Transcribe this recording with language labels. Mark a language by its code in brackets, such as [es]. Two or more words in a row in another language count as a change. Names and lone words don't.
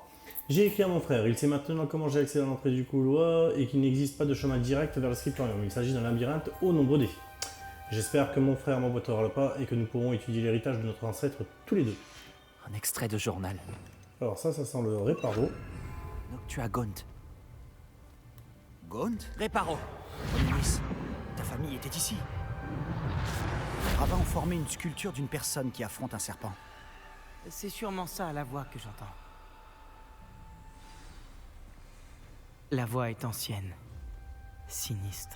[fr] J'ai écrit à mon frère. Il sait maintenant comment j'ai accédé à l'entrée du couloir et qu'il n'existe pas de chemin direct vers le scriptorium. Il s'agit d'un labyrinthe aux nombreux défis. J'espère que mon frère m'emboîtera le pas et que nous pourrons étudier l'héritage de notre ancêtre tous les deux. Un extrait de journal. Alors ça sent le réparo. Noctua Gaunt. Gaunt? Réparo. Nice, ta famille était ici. Les rabbins ont formé une sculpture d'une personne qui affronte un serpent. C'est sûrement ça la voix que j'entends. La voix est ancienne. Sinistre.